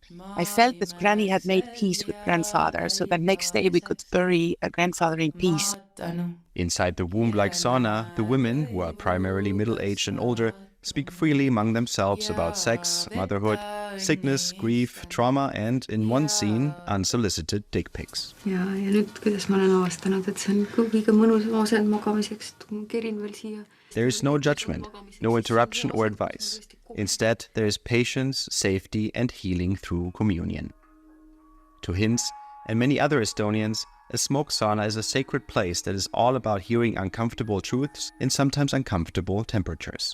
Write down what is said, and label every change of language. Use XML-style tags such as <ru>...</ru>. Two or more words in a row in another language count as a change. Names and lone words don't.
<en>I felt that Granny had made peace with grandfather, so that next day we could bury a grandfather in peace. Inside the womb-like sauna, the women, who are primarily middle-aged and older, speak freely among themselves about sex, motherhood, sickness, grief, trauma, and, in one scene, unsolicited dick pics.</en> <et>Ja nüüd, kuidas ma olen avastanud, et see on kõige mõnusam asend magamiseks, kerin veel siia.</et> <en>There is no judgment, no interruption or advice. Instead, there is patience, safety, and healing through communion. To Hinz and many other Estonians, a smoke sauna is a sacred place that is all about hearing uncomfortable truths in sometimes uncomfortable temperatures.</en>